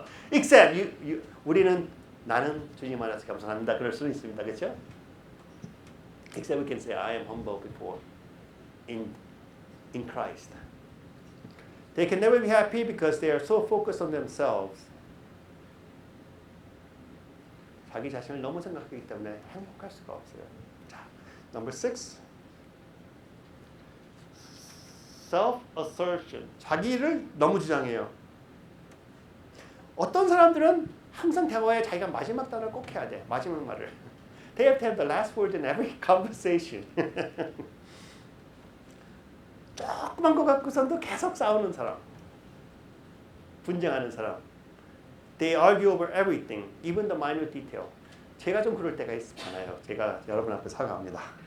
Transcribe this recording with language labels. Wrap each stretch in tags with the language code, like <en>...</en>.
<ko>Except 우리는 나는 주님 안에서 겸손합니다. 그럴 수는 있습니다. 그렇죠?</ko> <en>Except we can say I am humble before in Christ. They can never be happy because they are so focused on themselves.</en> <ko>자기 자신을 너무 생각하기 때문에 행복할 수가 없어요.</ko> <en>자, number 6.</en> <ko>Self-assertion. 자기를 너무 주장해요. 어떤 사람들은 항상 대화에 자기가 마지막 단어를 꼭 해야 돼. 마지막 말을.</ko> <en>They have to have the last word in every conversation.</en> <ko>조그만 거 갖고선도 계속 싸우는 사람. 분쟁하는 사람.</ko> <en>They argue over everything, even the minor detail.</en> <ko>제가 좀 그럴 때가 많아요. 제가 여러분 앞에 사과합니다.</ko>